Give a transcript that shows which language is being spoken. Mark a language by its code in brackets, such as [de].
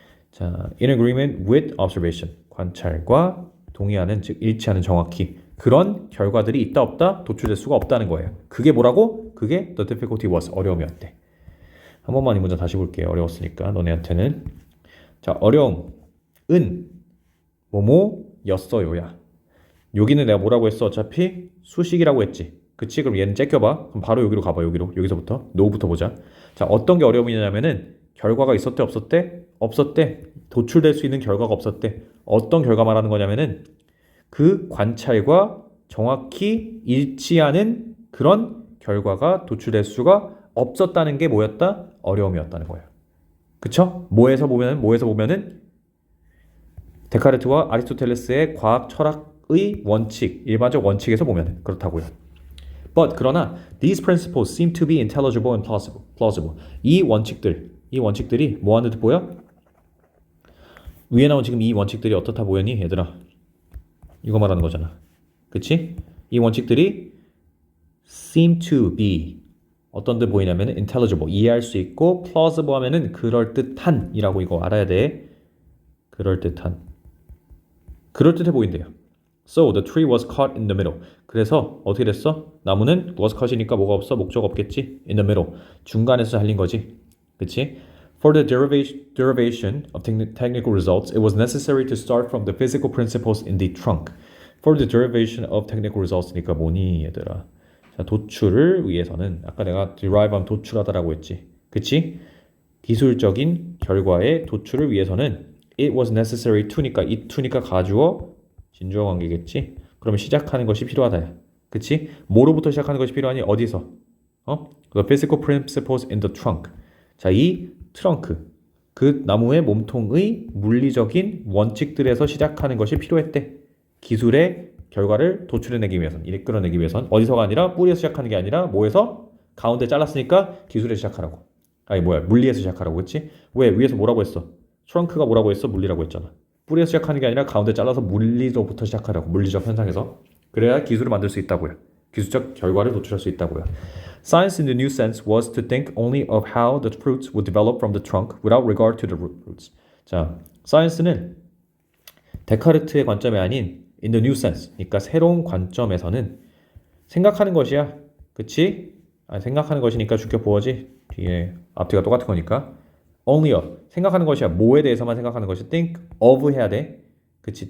[en] 자, in agreement with observation. [ko] 관찰과 동의하는, 즉 일치하는 정확히. 그런 결과들이 있다 없다? 도출될 수가 없다는 거예요. 그게 뭐라고? 그게 [en] the difficulty was. [ko] 어려움이었대. 한 번만 이 문제 다시 볼게요. 어려웠으니까 너네한테는. 자, 어려움은 뭐뭐였어요야. 여기는 내가 뭐라고 했어? 어차피 수식이라고 했지. 그치? 그럼 얘는 째껴봐. 그럼 바로 여기로 가봐. 여기서부터. no부터 보자. 자, 어떤 게 어려움이냐면은 결과가 있었대 없었대? 없었대. 도출될 수 있는 결과가 없었대. 어떤 결과 말하는 거냐면은 그 관찰과 정확히 일치하는 그런 결과가 도출될 수가 없었다는 게 뭐였다? 어려움이었다는 거예요. 그쵸? 뭐에서 보면은 데카르트와 아리스토텔레스의 과학 철학의 원칙, 일반적 원칙에서 보면 그렇다고요. [en] But [ko] 그러나 [en] these principles seem to be intelligible and plausible. [ko] 이 원칙들이 뭐 하는 듯 보여? 위에 나온 지금 이 원칙들이 어떻다 보였니? 얘들아. 이거 말하는 거잖아. 그치? 이 원칙들이 [en] seem to be [ko] 어떤 듯 보이냐면 intelligible, 이해할 수 있고 plausible 하면은 그럴듯한 이라고 이거 알아야 돼. 그럴듯해 보인대요. [en] So the tree was caught in the middle. [ko] 그래서 어떻게 됐어? 나무는 was caught이니까 뭐가 없어? 목적 없겠지? [en] In the middle. [ko] 중간에서 잘린 거지. 그치? [en] For the derivation of technical results, it was necessary to start from the physical principles in the trunk. For the derivation of technical results니까 [ko] 뭐니 얘들아. 자, 도출을 위해서는 아까 내가 derive 하면 도출하다라고 했지. 그치? 기술적인 결과의 도출을 위해서는 [en] it was necessary to [ko] 니까 it to니까 가주어 진주어 관계겠지? 그러면 시작하는 것이 필요하다. 그치? 뭐로부터 시작하는 것이 필요하니? 어디서? [en] The physical principles in the trunk. [ko] 자, 이 트렁크, 그 나무의 몸통의 물리적인 원칙들에서 시작하는 것이 필요했대. 기술의 결과를 도출해내기 위해선, 이끌어내기 위해선 어디서가 아니라 뿌리에서 시작하는 게 아니라 뭐에서? 가운데 잘랐으니까 기술에 시작하라고. 아니 뭐야, 물리에서 시작하라고. 그치? 왜? 위에서 뭐라고 했어? 트렁크가 뭐라고 했어? 물리라고 했잖아. 뿌리에서 시작하는 게 아니라 가운데 잘라서 물리로부터 시작하라고. 물리적 현상에서. 그래야 기술을 만들 수 있다고요. 기술적 결과를 도출할 수 있다고요. [en] Science in the new sense was to think only of how the fruits would develop from the trunk without regard to the roots. [ko] 자, 사이언스는 데카르트의 관점이 아닌 [en] in the new sense, [ko] 그러니까 새로운 관점에서는 생각하는 것이야. 그치? 생각하는 것이니까 주격 보어지. 뒤에 앞뒤가 똑같은 거니까. only of, 생각하는 것이야. 뭐에 대해서만 생각하는 것이 think of 해야 돼. 그치?